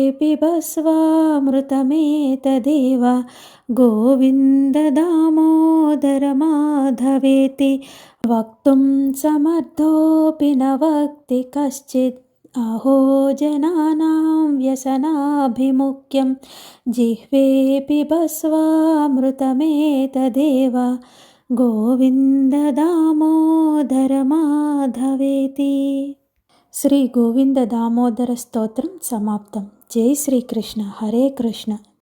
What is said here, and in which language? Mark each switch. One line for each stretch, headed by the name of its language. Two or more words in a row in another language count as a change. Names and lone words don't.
Sanskrit: पिबस्वामृतमेतदेव गोविन्द दामोदर माधवेति वक्तुं समर्थोऽपि न वक्ति कश्चित् अहो जनानां व्यसनाभिमुख्यं जिह्वे पिबस्वामृतमेतदेव गोविन्द दामोदर माधवेति శ్రీ గోవింద దామోదర స్తోత్రం సమాప్తం. జై శ్రీకృష్ణ. హరే కృష్ణ.